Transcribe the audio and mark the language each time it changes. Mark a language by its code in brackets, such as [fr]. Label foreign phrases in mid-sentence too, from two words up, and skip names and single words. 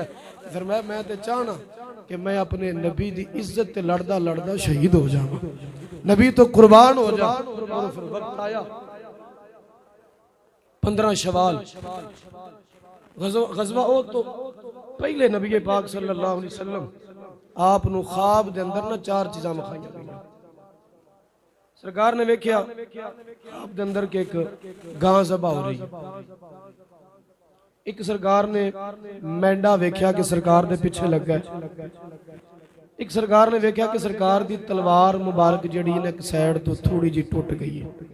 [pa] فرمایا میں تے چاہنا کہ میں اپنے نبی دی عزت تے لڑدا لڑدا شہید ہو جاواں، نبی توں قربان ہو جا. [ur] اور پھر وقت آیا [pa] 15 شوال غزوہ، او توں پہلے نبی پاک [ar] صلى الله عليه وسلم [pa] آپ نوں خواب دے اندر نہ 4 چیزاں وکھائیاں گئیاں. سرکار نے ویکھیا خواب دے اندر کہ اک گاں ذبح ہو رہی، اک سرکار نے مینڈھا ویکھیا کہ سرکار دے پچھے لگا ہے، اک سرکار نے ویکھیا کہ سرکار دی تلوار مبارک جہڑی نے اک سائیڈ توں تھوڑی جی ٹٹ گئی ہے.